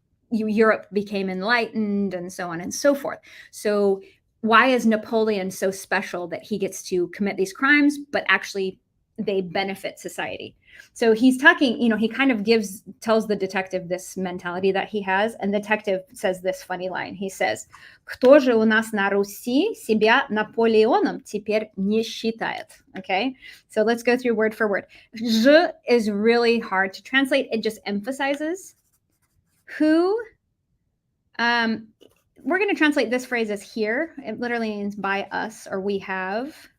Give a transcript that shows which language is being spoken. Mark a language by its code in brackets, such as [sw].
[en] Europe became enlightened and so on and so forth. So why is Napoleon so special that he gets to commit these crimes, but actually they benefit society? So he's talking, he kind of tells the detective this mentality that he has, and the detective says this funny line. He says, [ru] «Кто же у нас на Руси себя Наполеоном теперь не считает?» [en] Okay, so let's go through word for word. «Ж» is really hard to translate. It just emphasizes who We're going to translate this phrase as here. It literally means by us or we have.